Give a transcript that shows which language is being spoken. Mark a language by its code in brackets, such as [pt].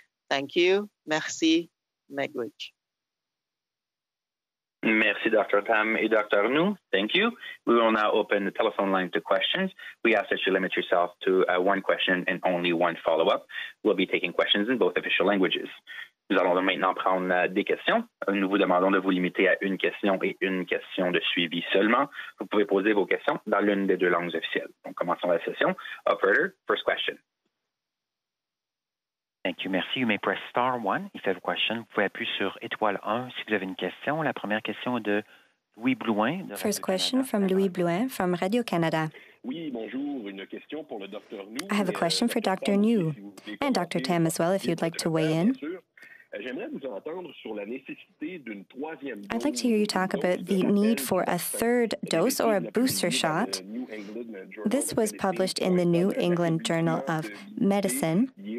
[en] Thank you. Merci. Miigwech. Merci, Dr. Tam and Dr. Njoo. Thank you. We will now open the telephone line to questions. We ask that you limit yourself to one question and only one follow-up. We'll be taking questions in both official languages. [fr] Nous allons maintenant prendre des questions. Nous vous demandons de vous limiter à une question et une question de suivi seulement. Vous pouvez poser vos questions dans l'une des deux langues officielles. Donc, commençons la session. [en] Operator, first question. Thank you. Merci. You may press star 1 if you have a question. [fr] Vous pouvez appuyer sur étoile 1 si vous avez une question. La première question est de Louis Blouin. [en] First question from Louis Blouin from Radio-Canada. [fr] Oui, bonjour. Une question pour le Dr. Njoo. [en] I have a question for Dr. Njoo and Dr. Tam as well, if you'd like to weigh in. [fr] J'aimerais vous entendre sur la nécessité d'une troisième dose. [en] I'd like to hear you talk about the need for a third dose or a booster shot. This was published in the New England Journal of Medicine.